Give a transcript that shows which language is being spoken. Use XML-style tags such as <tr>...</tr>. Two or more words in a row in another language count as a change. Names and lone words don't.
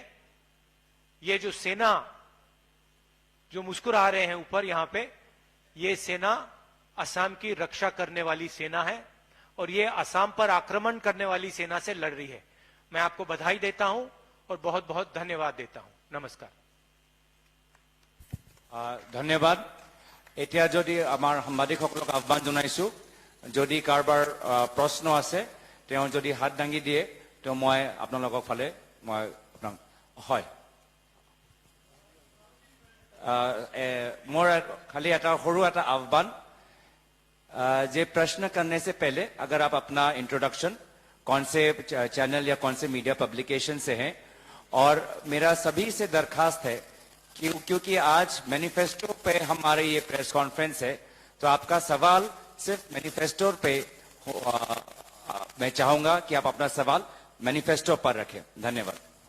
<hi>ये जो सेना जो मुस्कुरा रहे हैं ऊपर यहां पे, ये सेना असम की रक्षा करने वाली सेना है, और ये असम पर आक्रमण करने वाली सेना से लड़ रही है। मैं आपको बधाई देता हूं और बहुत बहुत धन्यवाद देता हूं। नमस्कार।</hi> <as>ধন্যবাদ। এতিয়া যদি আমাৰ সাংবাদিকসকলক আহ্বান জনাইছো, যদি কাৰোবাৰ প্ৰশ্ন আছে তেওঁ যদি হাত দাঙি দিয়ে, তো মই আপোনালোকৰ ফালে মই আপোনাক হয় মোৰ খালি এটা সৰু এটা আহ্বান যে</as> <hi>प्रश्न करने से पहले अगर आप अपना इंट्रोडक्शन कौन से चैनल या कौन से मीडिया पब्लिकेशन से हैं, और मेरा सभी से दरखास्त है कि क्योंकि आज मैनिफेस्टो पे हमारे ये प्रेस कॉन्फ्रेंस है, तो आपका सवाल सिर्फ मैनिफेस्टो पे मैं चाहूंगा कि आप अपना सवाल मैनिफेस्टो पर रखें। धन्यवाद।</hi>